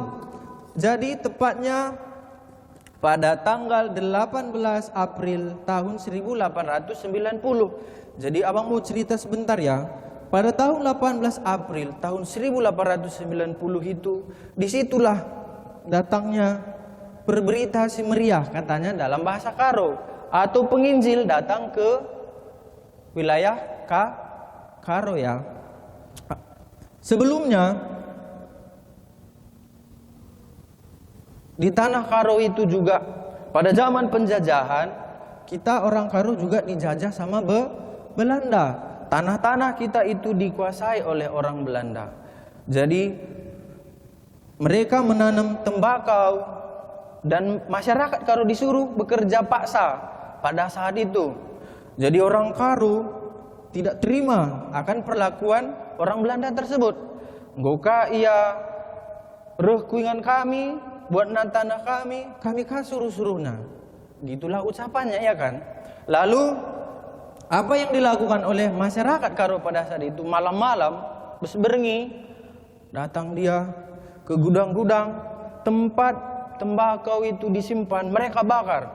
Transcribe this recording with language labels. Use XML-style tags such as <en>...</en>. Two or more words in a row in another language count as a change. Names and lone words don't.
<id>Jadi tepatnya pada tanggal 18 April tahun 1890. Jadi abang mau cerita sebentar ya. Pada tahun 18 April tahun 1890 itu, disitulah datangnya</id> <btx>berberita si meriah,</btx> <id>katanya dalam bahasa Karo, atau penginjil datang ke wilayah Karo ya. Sebelumnya di tanah Karo itu juga pada zaman penjajahan, kita orang Karo juga dijajah sama Belanda. Tanah-tanah kita itu dikuasai oleh orang Belanda. Jadi mereka menanam tembakau dan masyarakat Karo disuruh bekerja paksa pada saat itu. Jadi orang Karo tidak terima akan perlakuan orang Belanda tersebut.</id> <btx>Goka ia reh kuingan kami, buat tanah kami kan suruh-suruhna.</btx> <id>Gitulah ucapannya ya kan. Lalu apa yang dilakukan oleh masyarakat Karo pada saat itu? Malam-malam bersembunyi datang dia ke gudang-gudang tempat tembakau itu disimpan, mereka bakar.</id>